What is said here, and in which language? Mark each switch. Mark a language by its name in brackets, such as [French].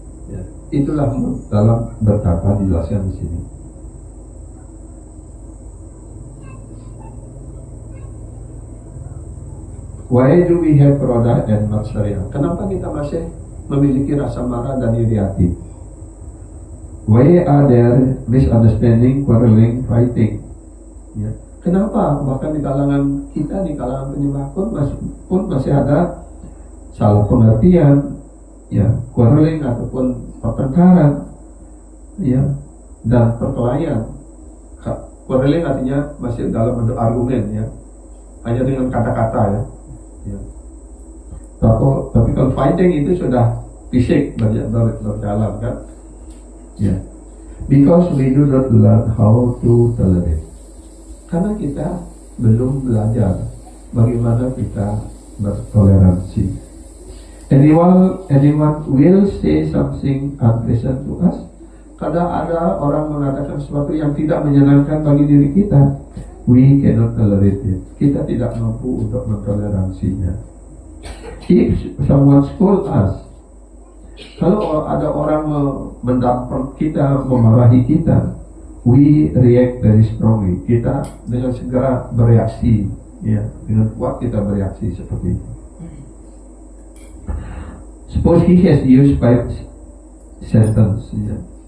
[Indonesian] Ya, itulah dalam bertapa dijelaskan di sini. [English] Why do we have Krodha and Matsarya? [Indonesian] Kenapa kita masih memiliki rasa marah dan iri hati? [English] Why are there misunderstanding, quarreling, fighting? [Indonesian] Ya. Kenapa bahkan di kalangan kita, di kalangan penyembah pun masih ada salah pengertian, ya, quarreling ataupun pertengkaran, ya, dan perkelahian. Quarreling artinya masih dalam bentuk argumen, ya, hanya dengan kata-kata, ya. Ya. Tapi kalau fighting itu sudah fisik berjalan, kan? Ya. [English] Because we do not learn how to tolerate. [Indonesian] Karena kita belum belajar bagaimana kita bertoleransi. [English] Anyone will say something unpleasant to us. [Indonesian] Kadang ada orang mengatakan sesuatu yang tidak menyenangkan bagi diri kita. [English] We cannot tolerate it. [Indonesian] Kita tidak mampu untuk mentoleransinya. [English] If someone scold us, [Indonesian] kalau ada orang mendampar kita, memarahi kita, [English] we react very strongly. [Indonesian] Kita dengan segera bereaksi, ya, dengan kuat kita bereaksi seperti itu. [English] Suppose he has used 5 sentences, ya.